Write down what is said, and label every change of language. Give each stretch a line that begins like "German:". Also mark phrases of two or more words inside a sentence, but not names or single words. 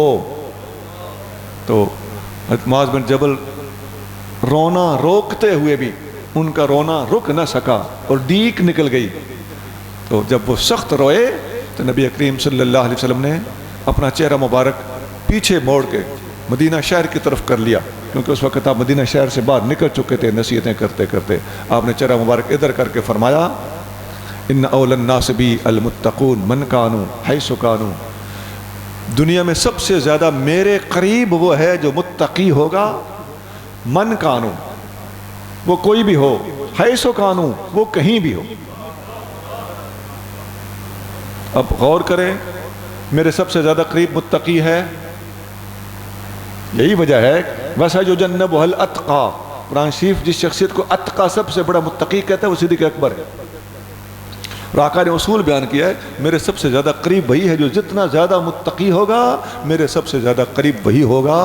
Urdu: تو معاذ بن جبل رونا روکتے ہوئے بھی ان کا رونا رک نہ سکا اور ڈیک نکل گئی، تو جب وہ سخت روئے تو نبی کریم صلی اللہ علیہ وسلم نے اپنا چہرہ مبارک پیچھے موڑ کے مدینہ شہر کی طرف کر لیا، کیونکہ اس وقت آپ مدینہ شہر سے باہر نکل چکے تھے نصیحتیں کرتے کرتے۔ آپ نے چہرہ مبارک ادھر کر کے فرمایا
Arabic: ان اول الناس بی المتقون من کانوا حیث کانوا،
Urdu: دنیا میں سب سے زیادہ میرے قریب وہ ہے جو متقی ہوگا،
Arabic: من کانوا،
Urdu: وہ کوئی بھی ہو،
Arabic: حیث کانوا،
Urdu: وہ کہیں بھی ہو۔ اب غور کریں، میرے سب سے زیادہ قریب متقی ہے، یہی وجہ ہے
Arabic: وَسَيُجَنَّبُهَا الْأَتْقَى،
Urdu: قرآن شریف جس شخصیت کو اتقا سب سے بڑا متقی کہتا ہے وہ صدیق اکبر ہے، اور آقا نے اصول بیان کیا ہے میرے سب سے زیادہ قریب وہی ہے جو جتنا زیادہ متقی ہوگا میرے سب سے زیادہ قریب وہی ہوگا۔